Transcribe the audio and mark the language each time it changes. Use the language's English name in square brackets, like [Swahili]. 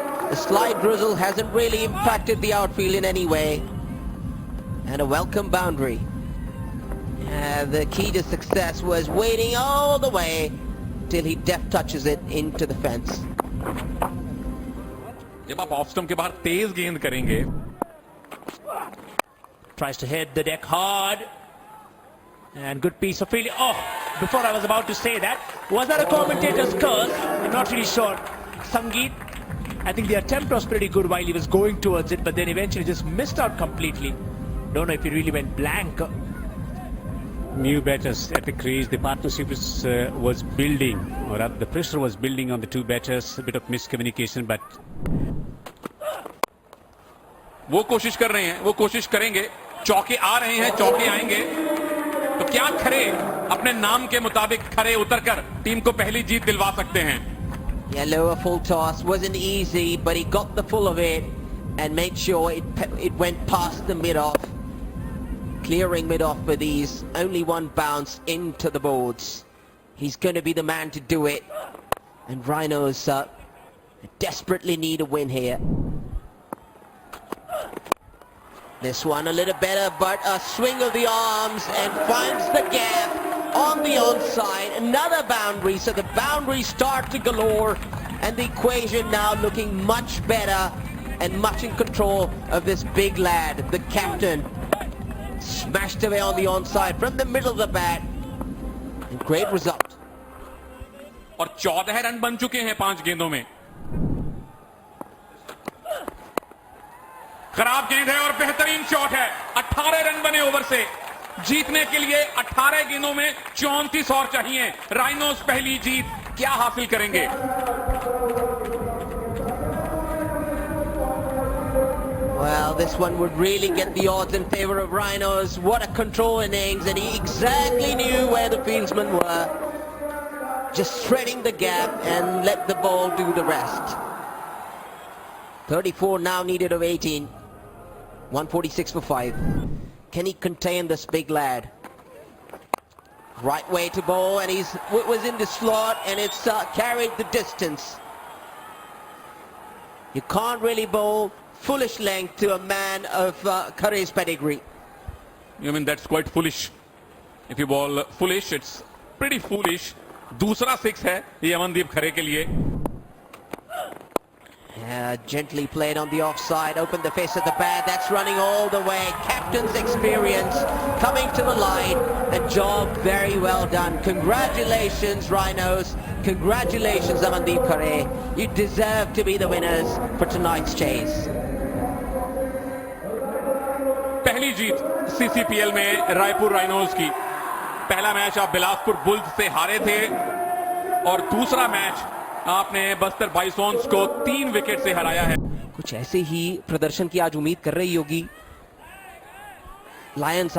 [English] The slight drizzle hasn't really impacted the outfield in any way. And a welcome boundary. The key to success was waiting all the way till he deft touches it into the fence. [Hindi] जब आप off stump के बाहर तेज गेंद करेंगे, [English] tries to hit the deck hard, and good piece of fielding. Oh, before I was about to say that, was that a commentator's curse? I'm not really sure. Sangeet, I think the attempt was pretty good while he was going towards it, but then eventually just missed out completely. Don't know if he really went blank. New batters at the crease. The partnership was building, or rather the pressure was building on the two batters. A bit of miscommunication, but [Hindi] वो कोशिश कर रहे हैं, वो कोशिश करेंगे. चौके आ रहे हैं, चौके आएंगे. तो क्या खरे अपने नाम के मुताबिक खरे उतरकर टीम को पहली जीत दिलवा सकते हैं? [English] Yeah, lower full toss wasn't easy, but he got the full of it and made sure it went past the mid-off. Clearing mid-off with ease, only one bounce into the boards. He's going to be the man to do it. And Rhinos desperately need a win here. This one a little better, but a swing of the arms and finds the gap on the onside. Another boundary, so the boundaries start to galore, and the equation now looking much better and much in control of this big lad, the captain. Smashed away on the onside from the middle of the bat. And great result. [Hindi] और 14 run बन चुके हैं 5 गेंदों में. खराब गेंद है और बेहतरीन शॉट है. 18 रन बने ओवर से. जीतने के लिए 18 गेंदों में 34 और चाहिए. राइनोस पहली जीत क्या हासिल करेंगे? [English] Well, this one would really get the odds in favor of Rhinos. What a control innings, and he exactly knew where the fieldsmen were. Just threading the gap and let the ball do the rest. 34 now needed of 18. 146 for 5. Can he contain this big lad? Right way to bowl, and was in the slot, and it's carried the distance. You can't really bowl foolish length to a man of Khare's pedigree. You mean that's quite foolish? If you bowl foolish, it's pretty foolish. [Hindi] दूसरा 6 है ये अमनदीप खरे के लिए. [English] Gently played on the offside, opened the face of the bat, that's running all the way. Captain's experience coming to the line, and job very well done. Congratulations Rhinos, congratulations Amandeep Khare. You deserve to be the winners for tonight's chase. [Hindi] पहली जीत CCPL में Raipur rhinos की. पहला match आप Bilaspur bulls से हारे थे और दूसरा मैच आपने बस्तर बाइसॉन्स को 3 विकेट से हराया है. कुछ ऐसे ही प्रदर्शन की आज उम्मीद कर रही होगी लायंस.